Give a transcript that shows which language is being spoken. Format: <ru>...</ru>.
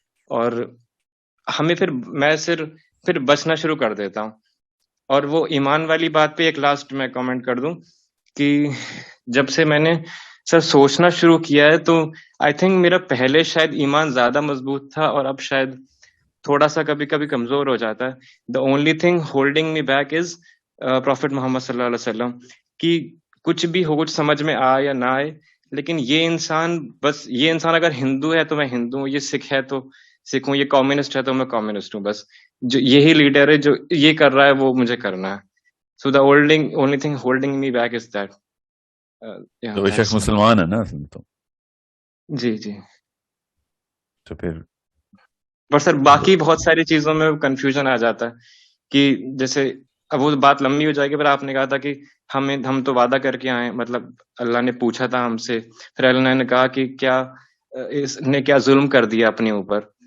<ur>اور ہمیں میں پھر بچنا شروع کر دیتا ہوں. اور وہ ایمان والی بات پہ ایک لاسٹ میں کامنٹ کر دوں کہ جب سے میں نے سر سوچنا شروع کیا ہے تو آئی تھنک میرا پہلے شاید ایمان زیادہ مضبوط تھا اور اب شاید تھوڑا سا کبھی کبھی کمزور ہو جاتا ہے.</ur> <en>The only thing holding me back is prophet Muhammad صلی اللہ علیہ وسلم.</en> <ur>کہ کچھ بھی ہو، کچھ سمجھ میں آئے یا نہ آئے، لیکن یہ انسان اگر ہندو ہے تو میں ہندو ہوں، یہ سکھ ہے تو سکھ ہوں، یہ کمیونسٹ ہے تو میں کمیونسٹ ہوں. بس جو یہی لیڈر ہے جو یہ کر رہا ہے وہ مجھے کرنا ہے.</ur> <en>So the only thing holding me back is that.</en> <ur>تو بے شک مسلمان ہے نا اصل میں تو. جی تو پھر پر سر باقی بہت ساری چیزوں میں کنفیوژن آ جاتا ہے کہ جیسے اب وہ بات لمبی ہو جائے گی. پر آپ نے کہا تھا کہ ہم تو وعدہ کر کے آئے، مطلب اللہ نے پوچھا تھا ہم سے، پھر اللہ نے کہا کہ کیا اس نے کیا ظلم کر دیا اپنے اوپر.</ur>